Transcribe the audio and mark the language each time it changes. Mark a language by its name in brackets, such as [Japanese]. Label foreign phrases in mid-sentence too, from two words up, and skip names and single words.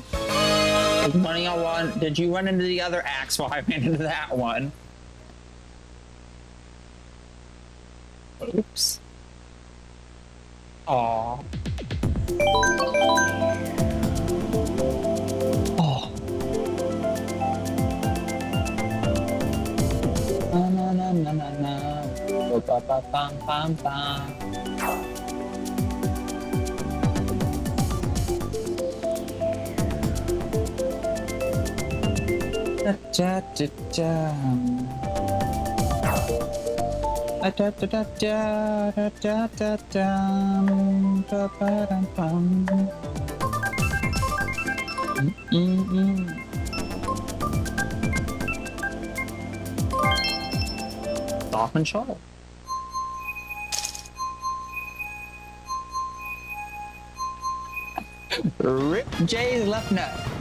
[English] One of y'all want? Did you run into the other axe while I ran into that one? Oops. Aww. Oh. Na na na na na. Ba ba bam bam bam. Da da da da. Da da da da da da da da. Ba ba dum bum. Dolphin Shoal. Rip Jay's left nut.